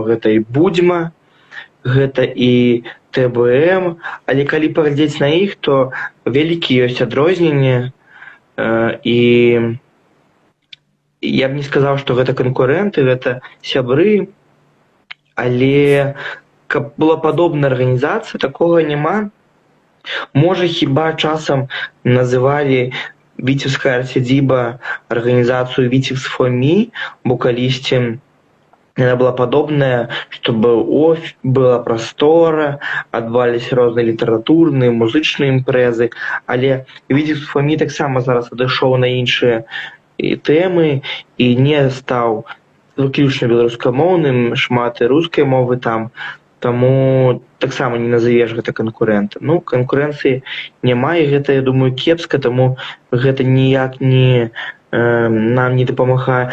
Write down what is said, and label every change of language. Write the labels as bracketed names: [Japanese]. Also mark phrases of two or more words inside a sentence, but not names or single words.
[Belarusian] Гэта і Будзьма, гэта і ТБМ, але калі паглядзець на іх, то вялікія ёсць адрозненні, і я б не сказаў, што гэта канкурэнты, гэта сябры, але каб была падобная арганізацыя, такога няма. Можа, хіба часам называлі Віцебская арцядзіба арганізацыю Віцебс for me, бо калісьці яна была падобная, щоб была прастора, адбываліся розныя літаратурныя, музычныя імпрэзы, але Віцебс for me таксама зараз адышоў на іншыя тэмы і не стаў выключна беларускамоўным, шмат і рускай мовы там, таму таксама не назавеш гэта канкурэнта. Канкурэнцыі няма, і гэта, я думаю, кепска, таму гэта ніяк не нам не дапамагае.